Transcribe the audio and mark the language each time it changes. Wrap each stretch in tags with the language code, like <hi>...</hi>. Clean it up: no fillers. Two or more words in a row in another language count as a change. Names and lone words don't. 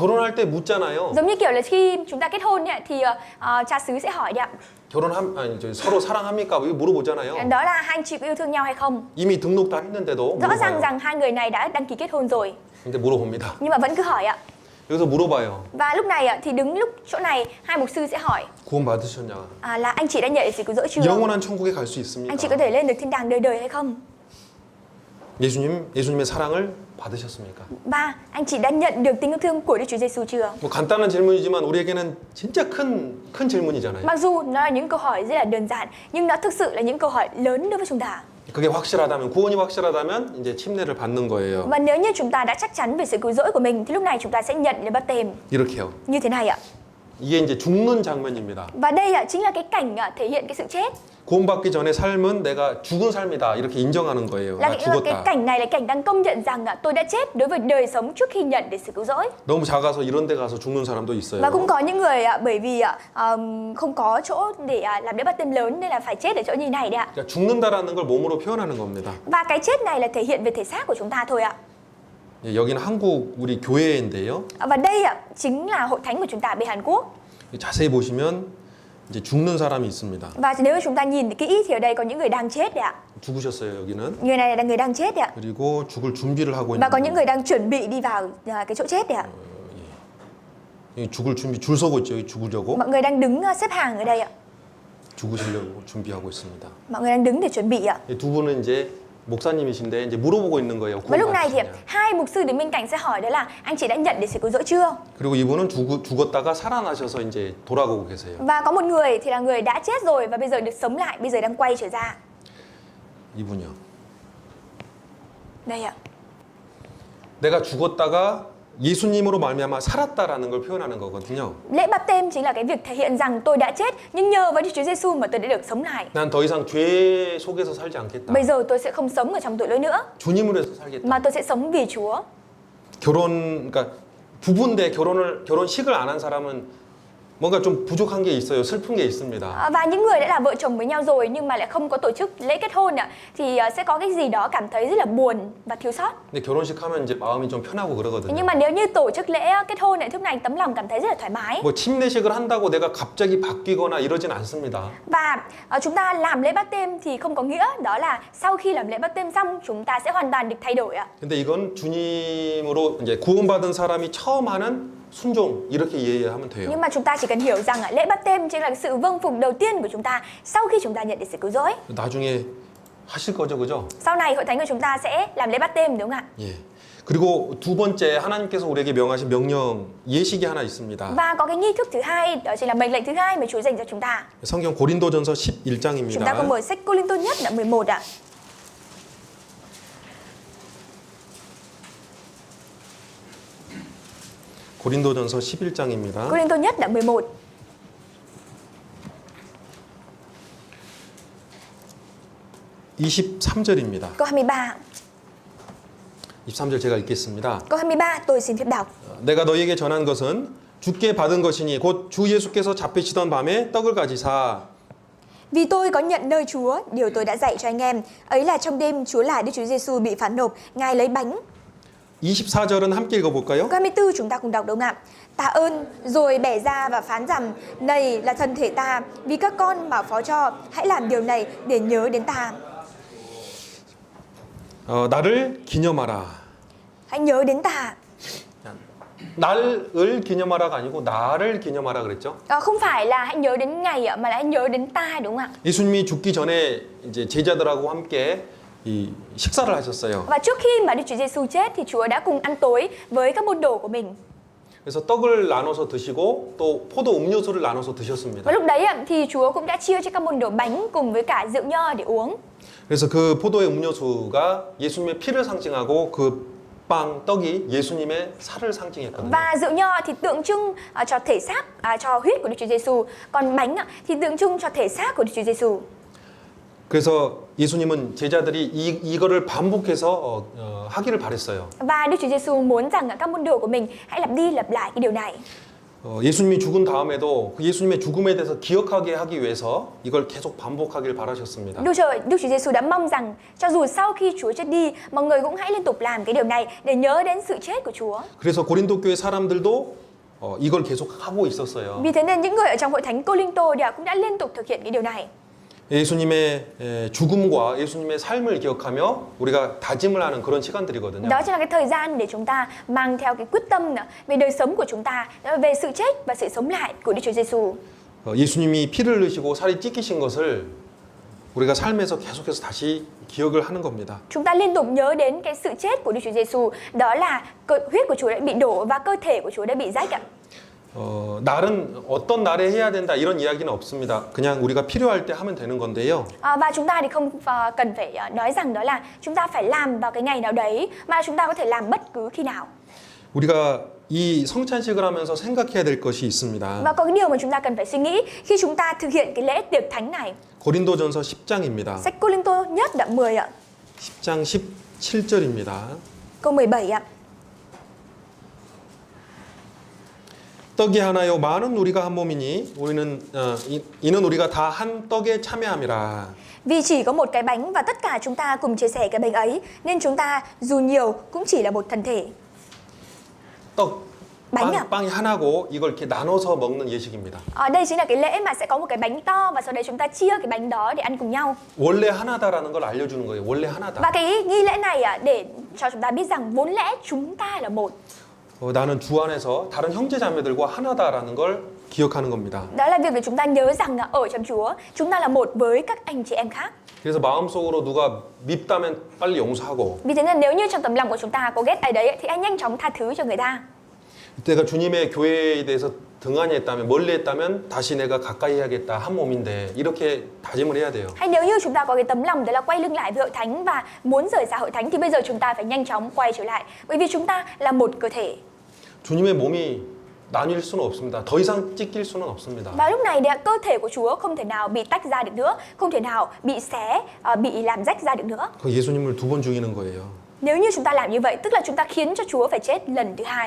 <ko>결혼할 때 묻잖아요.</ko> <vi>Giống như kiểu là khi chúng ta kết hôn ấy, thì cha xứ sẽ hỏi đấy ạ.</vi> <ko>서로 사랑합니까? 이거 물어보잖아요.</ko> <vi>Đó là hai anh chị có yêu thương nhau hay không?</vi> <ko>이미 등록 다 했는데도</ko> <vi>Rõ ràng</vi> <ko>물어봐요.</ko> <vi>rằng hai người này đã đăng ký kết hôn rồi,</vi> <ko>근데 물어봅니다.</ko> <vi>nhưng mà vẫn cứ hỏi ạ.</vi> <ko>여기서 물어봐요.</ko> <vi>Và lúc này thì đứng lúc chỗ này hai mục sư sẽ hỏi</vi> <ko>구원 받으셨냐?</ko> <vi>là anh chị đã nhận được sự cứu rỗi chưa?</vi> <ko>영원한 천국에 갈 수 있습니까?</ko> <vi>Anh chị có thể lên được thiên đàng đời đời hay không?</vi> <ko>예수님의 사랑을 받으셨습니까?</ko> <vi>Và anh chị đã nhận được tình yêu thương của Đức Chúa Giêsu chưa?</vi> <ko>뭐 간단한 질문이지만 우리에게는 진짜 큰 질문이잖아요.</ko> <vi>Mặc dù nó là những câu hỏi rất là đơn giản, nhưng nó thực sự là những câu hỏi lớn đối với chúng ta.</vi> <ko>그게 확실하다면 구원이 확실하다면 이제 침례를 받는 거예요.</ko> <vi>Và nếu như chúng ta đã chắc chắn về sự cứu rỗi của mình thì lúc này chúng ta sẽ nhận lễ báp têm</vi> <ko>이렇게요.</ko> <vi>như thế này ạ.</vi> <ko>이게 이제 죽는 장면입니다.</ko> <vi>Và đây chính là cái cảnh thể hiện cái sự chết.</vi> <ko>구원받기 전의 삶은 내가 죽은 삶이다 이렇게 인정하는 거예요.</ko> <vi>Là</vi> <ko>나</ko> <vi>cái</vi> <ko>죽었다.</ko> <vi>cảnh này là cảnh đang công nhận rằng tôi đã chết đối với đời sống trước khi nhận được sự cứu rỗi.</vi> <ko>너무 작아서 이런 데 가서 죽는 사람도 있어요.</ko> <vi>Và cũng có những người bởi vì không có chỗ để làm lễ báp têm lớn nên là phải chết ở chỗ như này đấy ạ.</vi> <ko>그러니까 죽는다라는 걸 몸으로 표현하는 겁니다.</ko> <vi>Và cái chết này là thể hiện về thể xác của chúng ta thôi ạ.</vi> <ko>여기는 한국 우리 교회인데요.</ko> <vi>Và đây chính là hội thánh của chúng ta bên Hàn Quốc.</vi> <ko>자세히 보시면 이제 죽는 사람이 있습니다.</ko> <vi>Và nếu chúng ta nhìn kỹ thì ở đây có những người đang chết đấy ạ.</vi> <ko>죽으셨어요, 여기는.</ko> <vi>Người này là người đang chết đấy ạ.</vi> <ko>그리고 죽을 준비를 하고</ko> <vi>Và</vi> <ko>있는</ko> <vi>có những người đang chuẩn bị đi vào cái chỗ chết đấy ạ.</vi> <ko>여기 죽을 준비 줄 서고 있죠. 여기 죽으려고.</ko> <vi>Mọi người đang đứng xếp hàng ở đây ạ.</vi> <ko>죽으시려고 준비하고 있습니다.</ko> <vi>Mọi người đang đứng để chuẩn bị ạ.</vi> <ko>이 두 분은 이제 목사님이신데 이제 물어보고 있는 거예요.</ko> <vi>Và lúc này thì</vi> <ko>구원받으셨냐.</ko> <vi>hai mục sư đứng bên cạnh sẽ hỏi đó là anh chị đã nhận được sự cứu rỗi chưa?</vi> <ko>그리고 이분은 죽었다가 살아나셔서 이제 돌아가고 계세요.</ko> <vi>Và có một người thì là người đã chết rồi và bây giờ được sống lại, bây giờ đang quay trở ra.</vi> <ko>이분이요.</ko> <vi>Đây ạ.</vi> <ko>내가 죽었다가 예수님으로 말미암아 살았다라는 걸 표현하는 거거든요.</ko> <vi>Lễ báp têm chính là cái việc thể hiện rằng tôi đã chết nhưng nhờ vào Đức Chúa Giêsu mà tôi đã được sống lại.</vi> <ko>난 더 이상 죄 속에서 살지 않겠다.</ko> <vi>Bây giờ tôi sẽ không sống ở trong tội lỗi nữa</vi> <ko>주님으로 해서 살겠다.</ko> <vi>mà tôi sẽ sống vì Chúa.</vi> <ko>그러니까 부부인데 결혼식을 안 한 사람은 뭔가 좀 부족한 게 있어요. 슬픈 게 있습니다.</ko> <vi>Và những người đã là vợ chồng với nhau rồi nhưng mà lại không có tổ chức lễ kết hôn thì sẽ có cái gì đó cảm thấy rất là buồn và thiếu sót.</vi> <ko>근데 결혼식 하면 이제 마음이 좀 편하고 그러거든요.</ko> <vi>Nhưng mà nếu như tổ chức lễ kết hôn lúc này tấm lòng cảm thấy rất là thoải mái.</vi> <ko>뭐 침례식을 한다고 내가 갑자기 바뀌거나 이러진 않습니다.</ko> <vi>Và chúng ta làm lễ báp têm thì không có nghĩa đó là sau khi làm lễ báp têm xong chúng ta sẽ hoàn toàn được thay đổi ạ.</vi> <ko>근데 이건 주님으로 이제 구원받은 사람이 처음 하는 순종 이렇게 이해하면 돼요.</ko> <vi>Nhưng mà chúng ta chỉ cần hiểu rằng lễ báp têm chính là sự vâng phục đầu tiên của chúng ta sau khi chúng ta nhận được sự cứu rỗi.</vi> <ko>나중에 하실 거죠, 그죠?</ko> <vi>Sau này hội thánh của chúng ta sẽ làm lễ báp têm đúng không ạ?</vi> <ko>예. 그리고 두 번째 하나님께서 우리에게 명하신 명령 예식이 하나 있습니다.</ko> <vi>Và có cái nghi thức thứ hai, đó chính là mệnh lệnh thứ hai mà Chúa dành cho chúng ta.</vi> <ko>성경 고린도전서</ko> <vi>Chúng ta có</vi> <ko>11장입니다.</ko> <vi>mở sách Cô-linh-tô nhất đoạn 11 ạ.</vi> <ko>고린도전서 11장입니다.</ko> <vi>Cô-linh-tô nhất đoạn 11.</vi> <ko>23절입니다.</ko> <vi>Câu 23.</vi> <ko>23절 제가 읽겠습니다.</ko> <vi>Câu 23 tôi xin phép đọc.</vi> <ko>내가 너희에게 전한 것은 주께 받은 것이니 곧 주 예수께서 잡히시던 밤에 떡을 가지사</ko> <vi>Vì tôi có nhận nơi Chúa, điều tôi đã dạy cho anh em, ấy là trong đêm Chúa là Đức Chúa Giêsu bị phán nộp, Ngài lấy bánh.</vi> <ko>24절은 함께 읽어볼까요?</ko> <vi>Câu 24 chúng ta cùng đọc đúng không ạ? Tạ ơn, rồi bẻ ra và phán rằng, này là thân thể ta, vì các con bảo phó cho, hãy làm điều này để nhớ đến ta.</vi> <ko>나를 기념하라.</ko> <vi>Hãy nhớ đến ta.</vi> <ko>날을 기념하라가 아니고 나를 기념하라 그랬죠?</ko> <vi>Không phải là hãy nhớ đến ngày ạ, mà là hãy nhớ đến ta đúng không ạ?</vi> <ko>예수님이 죽기 전에 이제 제자들하고 함께 이 식사를 하셨어요.</ko> <vi>Và trước khi mà Đức Chúa Giêsu chết thì Chúa đã cùng ăn tối với các môn đồ của mình.</vi> <ko>그래서 떡을 나눠서 드시고 또 포도 음료수를 나눠서 드셨습니다.</ko> <vi>Và lúc đấy ạ, thì Chúa cũng đã chia cho các môn đồ bánh cùng với cả rượu nho để uống.</vi> <ko>그래서 그 포도의 음료수가 예수님의 피를 상징하고 그 빵, 떡이 예수님의 살을 상징했거든요.</ko> <vi>Và rượu nho thì tượng trưng cho thể xác, cho huyết của Đức Chúa Giêsu. Còn bánh thì tượng trưng cho thể xác của Đức Chúa Giêsu.</vi> <ko>그래서 예수님은 제자들이 이거를 반복해서 하기를 바랬어요.</ko> <vi>Và Đức Chúa Giêsu muốn rằng các môn đồ của mình hãy lặp đi lặp lại cái điều này.</vi> <ko>예수님이 죽은 다음에도 그 예수님의 죽음에 대해서 기억하게 하기 위해서 이걸 계속 반복하길 바라셨습니다.</ko> <vi>Đức Chúa Giêsu đã mong rằng cho dù sau khi Chúa chết đi, mọi người cũng hãy liên tục làm cái điều này để nhớ đến sự chết của Chúa.</vi> <ko>그래서 고린도 교회 사람들도 이걸 계속 하고 있었어요.</ko> <vi>Vì thế nên những người ở trong hội thánh Cô-linh-tô cũng đã liên tục thực hiện cái điều này.</vi> <ko>예수님의 죽음과 예수님의 삶을 기억하며 우리가 다짐을 하는 그런 시간들이거든요.</ko> <vi>Đó chính là cái thời gian để chúng ta mang theo cái quyết tâm về đời sống của chúng ta, về sự chết và sự sống lại của Đức Chúa Giêsu.</vi> <ko>예수님이 피를 흘리시고 살이 찢기신 것을 우리가 삶에서 계속해서 다시 기억을 하는 겁니다.</ko> <vi>Chúng ta liên tục nhớ đến cái sự chết của Đức Chúa Giêsu, đó là huyết của Chúa đã bị đổ và cơ thể của Chúa đã bị rách ạ.</vi> <ko>날은 어떤 날에 해야 된다 이런 이야기는 없습니다. 그냥 우리가 필요할 때 하면 되는 건데요.</ko> <vi>Và chúng ta thì không cần phải nói rằng đó là chúng ta phải làm vào cái ngày nào đấy, mà chúng ta có thể làm bất cứ khi nào.</vi> <ko>우리가 이 성찬식을 하면서 생각해야 될 것이 있습니다.</ko> <vi>Và có cái điều mà chúng ta cần phải suy nghĩ khi chúng ta thực hiện cái lễ tiệc thánh này.</vi> <ko>고린도전서 10장입니다.</ko> <vi>Sách Cô-linh-tô nhất đoạn 10 ạ.</vi> <ko>10장 17절입니다.</ko> <vi>Câu 17 ạ.</vi> <ko>떡이 하나요 많은 우리가 한 몸이니 이는 우리가 다 한 떡에 참여함이라.</ko> <vi>Vì chỉ có một cái bánh và tất cả chúng ta cùng chia sẻ cái bánh ấy, nên chúng ta dù nhiều cũng chỉ là một thân thể.</vi> <ko>떡</ko> <vi>bánh à?</vi> <ko>빵이 하나고 이걸 이렇게 나눠서 먹는 예식입니다.</ko> <vi>Đây chính là cái lễ mà sẽ có một cái bánh to và sau đấy chúng ta chia cái bánh đó để ăn cùng nhau.</vi> <ko>원래 하나다라는 걸 알려주는 거예요. 원래 하나다.</ko> <vi>Và cái nghi lễ này để cho chúng ta biết rằng vốn lẽ chúng ta là một.</vi> <ko>나는 주 안에서 다른 형제 자매들과 하나다라는 걸 기억하는 겁니다.</ko> <vi>Đó là việc để chúng ta nhớ rằng ở trong Chúa chúng ta là một với các anh chị em khác.</vi> <ko>그래서 마음속으로 누가 밉다면 빨리 용서하고.</ko> <vi>Vì thế nên nếu như trong tấm lòng của chúng ta có ghét ai đấy thì hãy nhanh chóng tha thứ cho người ta.</vi> <ko>내가 주님의 교회에 대해서 등한히 했다면 멀리 했다면 다시 내가 가까이 해야겠다 한 몸인데 이렇게 다짐을 해야 돼요.</ko> <vi>Hay nếu như chúng ta có cái tấm lòng đấy là quay lưng lại với hội thánh và muốn rời xa hội thánh thì bây giờ chúng ta phải nhanh chóng quay trở lại, bởi vì chúng ta là một cơ thể.</vi> <ko>주님의 몸이 나뉠 수는 없습니다. 더 이상 찢길 수는 없습니다.</ko> <vi>Và lúc này cơ thể của Chúa không thể nào bị tách ra được nữa, không thể nào bị xé, bị làm rách ra được nữa.</vi> <ko>그 예수님을 두 번 죽이는 거예요.</ko> <vi>Nếu như chúng ta làm như vậy, tức là chúng ta khiến cho Chúa phải chết lần thứ hai.</vi>